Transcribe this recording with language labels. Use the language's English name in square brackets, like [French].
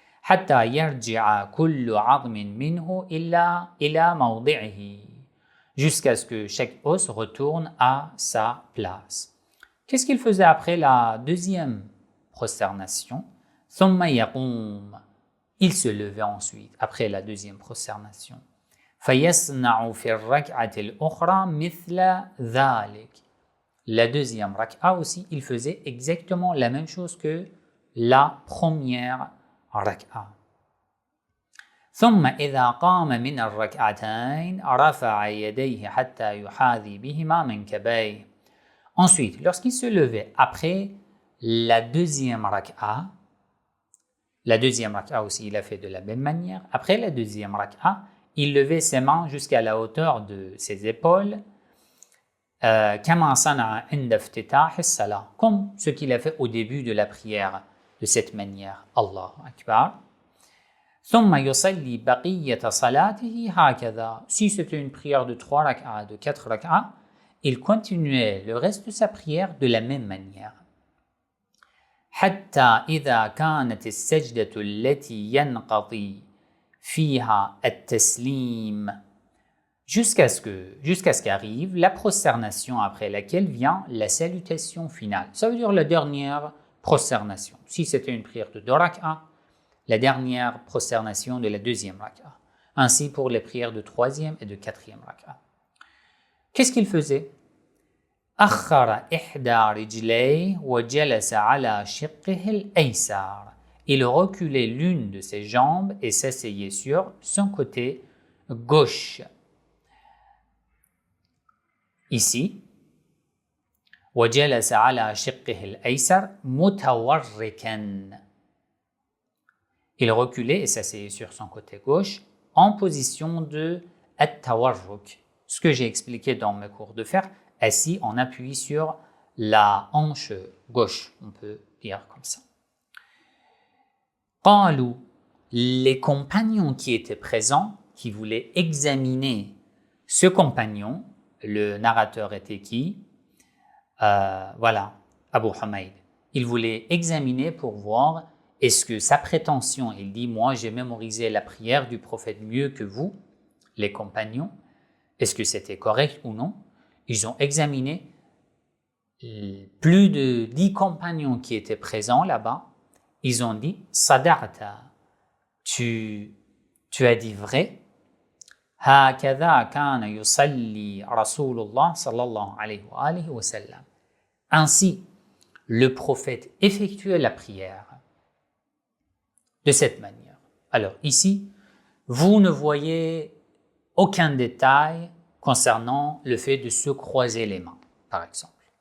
[Arabic] حتى يرجع كل عظم منه إلى موضعه, [French] jusqu'à ce que chaque os retourne à sa place. Qu'est-ce qu'il faisait après la deuxième prosternation? [Arabic] ثم يقوم. [French] Il se levait ensuite, après la deuxième prosternation. [Arabic] فيصنع في الركعة الأخرى مثل ذلك. [French] La deuxième rak'a aussi, il faisait exactement la même chose que la première rak'a. [Arabic] ثم إذا قام من الركعتين رفع يديه حتى يحاذي بهما منكبيه. [French] Ensuite, lorsqu'il se levait après la deuxième rak'a aussi, il a fait de la même manière. Après la deuxième rak'a, il levait ses mains jusqu'à la hauteur de ses épaules, [Arabic] كما صنع عند افتتاح الصلاة, [French] comme ce qu'il a fait au début de la prière, de cette manière. [Arabic] Allahu Akbar. ثم يصلي بقية صلاته هكذا. [French] Si c'était une prière de 3 rak'a, de 4 rak'a, il continuait le reste de sa prière de la même manière. [Arabic] حتى إذا كانت السجدة التي ينقضي فيها التسليم, [French] jusqu'à ce qu'arrive la prosternation après laquelle vient la salutation finale. Ça veut dire la dernière prosternation. Si c'était une prière de 2 rak'a, la dernière prosternation de la deuxième rak'a. Ainsi pour les prières de 3e et de 4e rak'a. Qu'est-ce qu'il faisait? [Arabic] أخر إحدى رجليه وجلس على شقه الأيسر. [French] Il reculait l'une de ses jambes et s'asseyait sur son côté gauche. Ici, [Arabic] وجلس على شقه الأيسر متوركا. [French] Il reculait et s'asseyait sur son côté gauche en position de at-tawarruk. Ce que j'ai expliqué dans mes cours de fer, assis en appui sur la hanche gauche, on peut dire comme ça. قالوا, les compagnons qui étaient présents, qui voulaient examiner ce compagnon, le narrateur était qui? Voilà, Abu Humayd. Il voulait examiner pour voir est-ce que sa prétention, il dit, moi j'ai mémorisé la prière du prophète mieux que vous, les compagnons, est-ce que c'était correct ou non? Ils ont examiné plus de 10 compagnons qui étaient présents là-bas. Ils ont dit, Sada'ata, tu as dit vrai. [Arabic] هكذا كان يصلي رسول الله صلى الله عليه وآله وسلم. [French] Ainsi, le prophète effectuait la prière de cette manière. Alors ici, vous ne voyez aucun détail concernant le fait de se croiser les mains, par exemple.